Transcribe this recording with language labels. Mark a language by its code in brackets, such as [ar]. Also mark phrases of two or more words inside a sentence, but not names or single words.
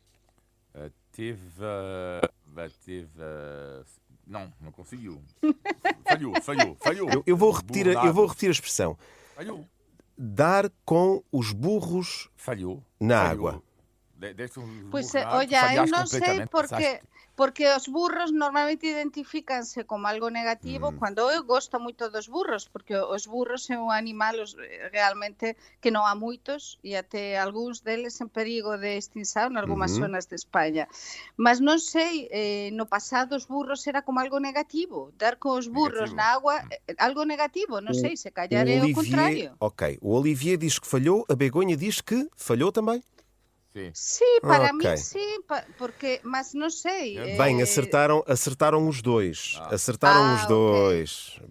[pt] Não conseguiu. Falhou. Eu vou repetir a expressão. Falhou. dar com os burros na água. [gl] Pois, olha, eu non sei porque os burros normalmente identifícanse como algo negativo cando eu gosto moito dos burros, porque os burros é un animal realmente que non há moitos e até algúns deles en perigo de extinción en algunhas zonas de España. Mas non sei, no pasado os burros era como algo negativo, dar con os burros na água, algo negativo, non sei, se calhar é o contrario. [pt] Ok, o Olivier diz que falhou, a Begonha diz que falhou também. Sim, para mim sim, porque, mas não sei. Bem, acertaram os dois. Acertaram os dois. Okay.